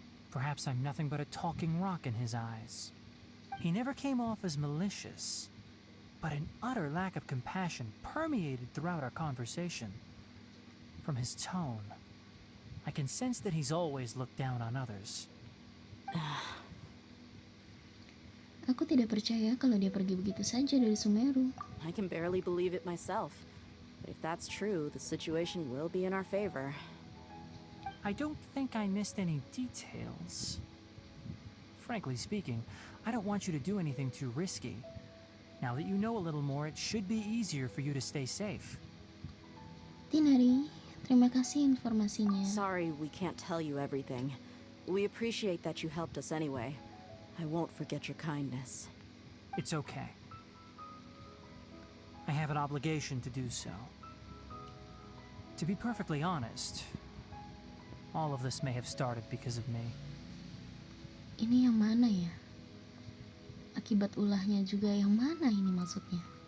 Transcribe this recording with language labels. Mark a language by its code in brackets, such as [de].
[en] Perhaps I'm nothing but a talking rock in his eyes. He never came off as malicious, but an utter lack of compassion permeated throughout our conversation. From his tone, I can sense that he's always looked down on others. [id] Aku tidak percaya kalau dia pergi begitu saja dari Sumeru. [en] I can barely believe it myself. But if that's true, the situation will be in our favor. I don't think I missed any details. Frankly speaking, I don't want you to do anything too risky. Now that you know a little more, it should be easier for you to stay safe. [id] Tinari, terima kasih informasinya. [en] Sorry we can't tell you everything. We appreciate that you helped us anyway. I won't forget your kindness. It's okay. I have an obligation to do so. To be perfectly honest, all of this may have started because of me. [id] Ini yang mana ya? Akibat ulahnya juga yang mana ini maksudnya?